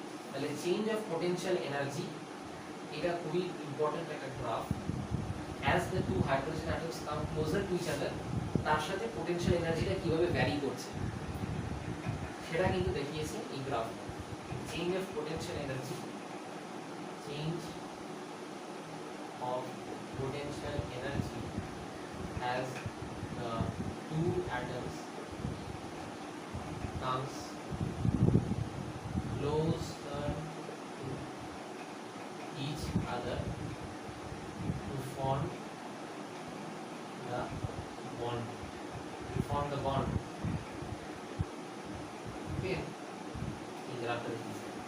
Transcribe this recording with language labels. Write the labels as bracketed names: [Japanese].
[Bangla] তাহলে change of potential energy, এটা খুবই ইম্পর্টেন্ট একটা graph. [English] as the two hydrogen atoms come closer to each other, [Bangla] তার সাথে পোটেনশিয়াল এনার্জিটা কিভাবে ভ্যারি করছে সেটা কিন্তু দেখিয়েছে এই graph. [English] Change of potential energy, change of potential energy as the two atoms comes closer to each other to form the bond. [Bangla] Okay, এই গ্রাফটা দেখিয়েছি।